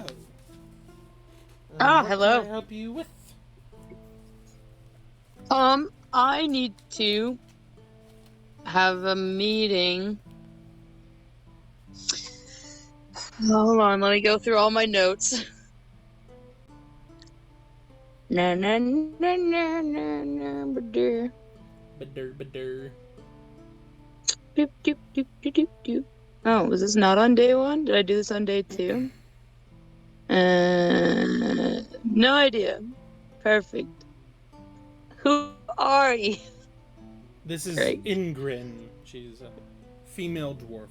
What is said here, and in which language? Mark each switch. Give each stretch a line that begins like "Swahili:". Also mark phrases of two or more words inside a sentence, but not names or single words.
English: Ah, what hello. Can I help you with? I need to have a meeting. Hold on, let me go through all my notes. Na na na na na na ba-dur. Badur. Doop, doop, doop, doop, doop, doop. Oh, was this not on day 1? Did I do this on day 2? No idea. Perfect. Who are you? This is Great. Ingrid. She's a female dwarf.